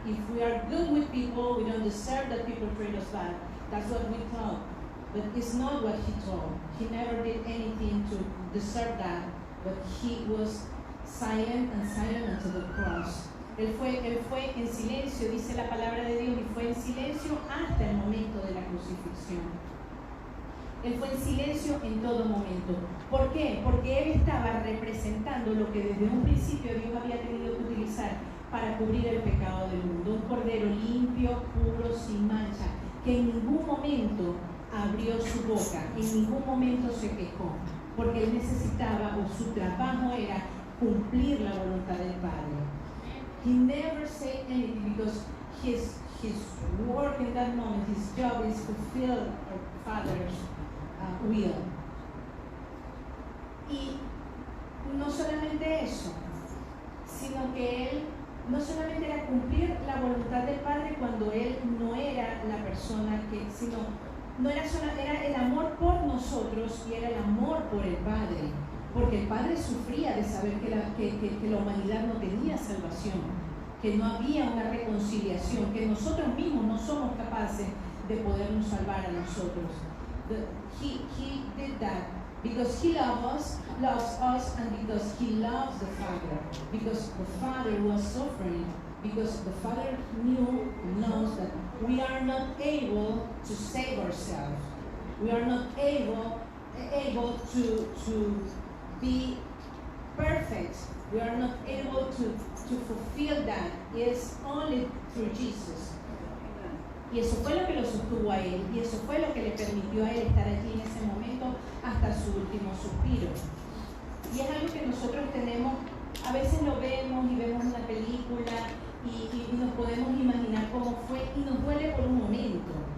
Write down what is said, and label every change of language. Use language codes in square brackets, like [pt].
[en] If we are good with people, we don't deserve that people treat us bad. That's what we thought. But it's not what He told. He never did anything to deserve that. But He was silent unto the cross. [es] Él fue en silencio, dice la palabra de Dios, y fue en silencio hasta el momento de la crucifixión. Él fue en silencio en todo momento. ¿Por qué? Porque Él estaba representando lo que desde un principio Dios había tenido que utilizar para cubrir el pecado del mundo. Un cordero limpio, puro, sin mancha, que en ningún momento abrió su boca, en ningún momento se quejó, porque Él necesitaba, o su trabajo era, cumplir la voluntad del Padre. [en] He never said anything because his work in that moment, his job is to fulfill our Father's will. [es] Y no solamente eso, sino que Él no solamente era cumplir la voluntad del Padre cuando Él no era la persona sino no era era el amor por nosotros y era el amor por el Padre. Porque el Padre sufría de saber que la humanidad no tenía salvación, que no había una reconciliación, que nosotros mismos no somos capaces de podernos salvar a nosotros. [en] He did that because He loves us, and because He loves the Father, because the Father was suffering, because the Father knows that we are not able to save ourselves. We are not able to be perfect. We are not able to fulfill that. It's only through Jesus. [es] Y eso fue lo que lo sostuvo a Él, y eso fue lo que le permitió a Él estar allí en ese momento hasta su último suspiro. Y es algo que nosotros tenemos, a veces lo vemos y vemos una película y nos podemos imaginar cómo fue y nos duele por un momento.